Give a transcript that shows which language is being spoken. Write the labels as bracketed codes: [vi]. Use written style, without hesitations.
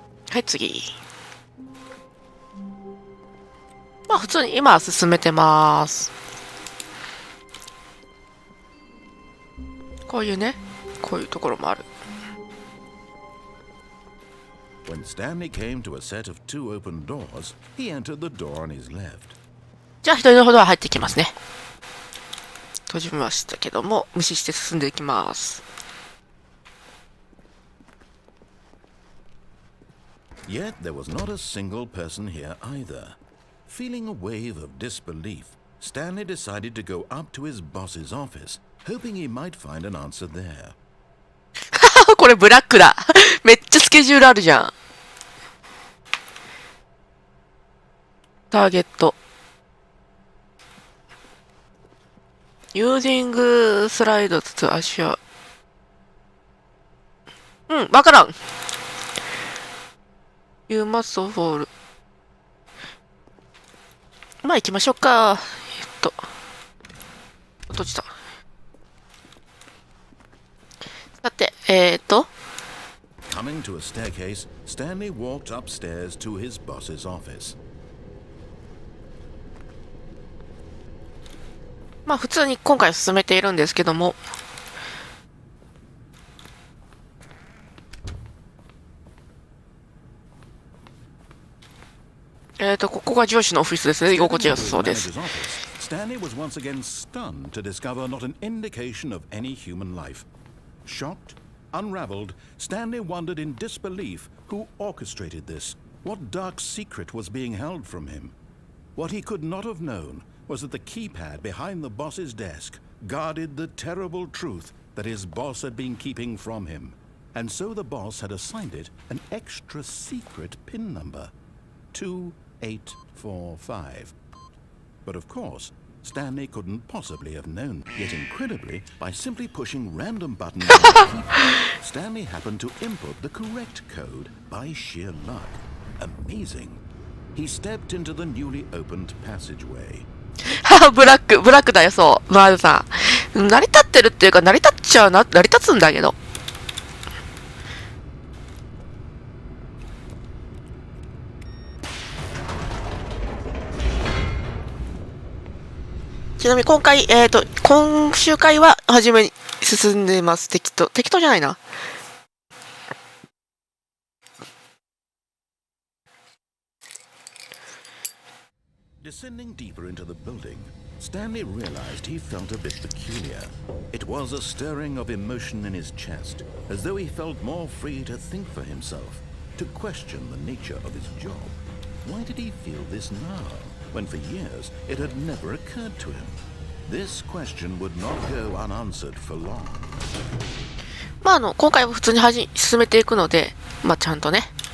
[ja] はい、次。まあ普通に今は進めてます。こういうね、こういうところもある。 [en] When Stanley came to a set of two open doors, he entered the door on his left. [ja] じゃあ左のほどは入ってきますね。閉じましたけども、無視して進んでいきます。 [en] Yet there was not a single person here either. Feeling a wave of disbelief, Stanley decided to go up to his boss's office, hoping he might find an answer there. [ja] これブラックだ。めっちゃスケジュールあるじゃん。ターゲット。 [en] Using slides to assure。 [ja] わからん。 [en] You must fall。 [ja] まあ行きましょうか。閉じた。さて、 [en] Coming to a staircase, Stanley walked upstairs to his boss's office. [ja] まあ普通に今回進めているんですけども、ここが上司のオフィスですね。居心地よさそうです。 [en] Stanley was once again stunned to discover not an indication of any human life. Shocked, unraveled, Stanley wondered in disbelief who orchestrated this, what dark secret was being held from him. What he could not have known was that the keypad behind the boss's desk guarded the terrible truth that his boss had been keeping from him. And so the boss had assigned it an extra secret PIN number, 2845. But of course, Stanley couldn't possibly have known. Yet incredibly, by simply pushing random buttons on the keypad, Stanley happened to input the correct code by sheer luck. Amazing. He stepped into the newly opened passageway. [ja] ブラックだよ、そう。マールさん。成り立ってるっていうか、成り立つんだけど。ちなみに今回、今週回は初めに進んでいます。適当じゃないな。 [en] Descending deeper into the building, Stanley realized he felt a bit peculiar. It was a stirring of emotion in his chest, as though he felt more free to think for himself, to question the nature of his job. Why did he feel this now, when for years it had never occurred to him? This question would not go unanswered for long. [ja] まあ今回は普通に進めていくので、まあちゃんとね。